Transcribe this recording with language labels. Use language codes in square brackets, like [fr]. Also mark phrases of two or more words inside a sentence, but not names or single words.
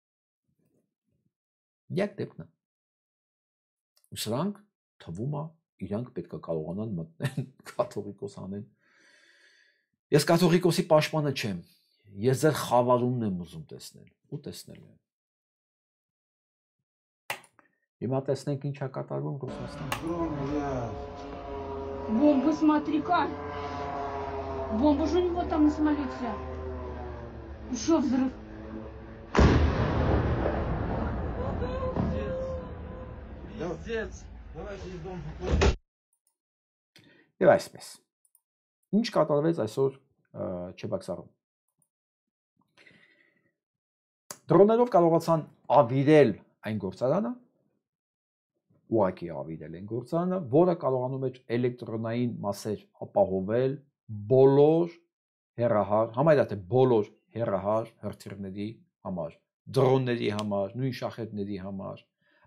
[hy] Յակ դեպքն է։ Ու սրանք թվում է իրանք պետք է կարողանան մտնել կաթողիկոս անեն։ Ես կաթողիկոսի պաշտպանը չեմ։ Ես ձեր խավարումն եմ ուզում տեսնել ու տեսնել եմ։ Հիմա տեսնենք ինչ է կատարվում Ռուսաստանում։ [ru] Бомба, смотри-ка. Бомба же у него там на самолете. Еще взрыв. Пиздец. Давайте из дома. [hy] Եվ այսպես։ Ինչ կատարվեց այսօր Չեբաքսարում։ Դրոններով կարողացան ավիրել այն գործարանը, ուղղակի ավիրել են գործարանը, որը կարողանում էր էլեկտրոնային մասեր ապահովել բոլոր հեռահար, համարյա թե բոլոր հեռահար հրթիռների համար, դրոնների համար, նույն շախետների համար,